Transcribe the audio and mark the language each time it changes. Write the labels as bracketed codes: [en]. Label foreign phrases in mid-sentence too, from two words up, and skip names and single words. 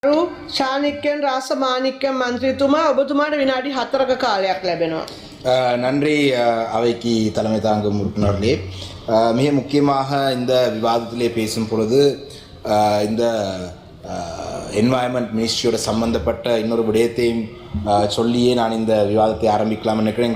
[si] ශානික්කන් රාසමානික්කන් මන්ත්‍රීතුමා ඔබතුමාට විනාඩි 4ක කාලයක් ලැබෙනවා. [ta] நன்றி அவைக்கு தலைமை தாங்கும் உறுப்பினர்களே. மிக முக்கியமாக இந்த விவாதத்திலே பேசும் பொழுது இந்த [en] environment ministry [ta] சம்பந்தப்பட்ட இன்னொரு விடயத்தையும் சொல்லியே நான் இந்த விவாதத்தை ஆரம்பிக்கலாம் நினைக்கிறேன்.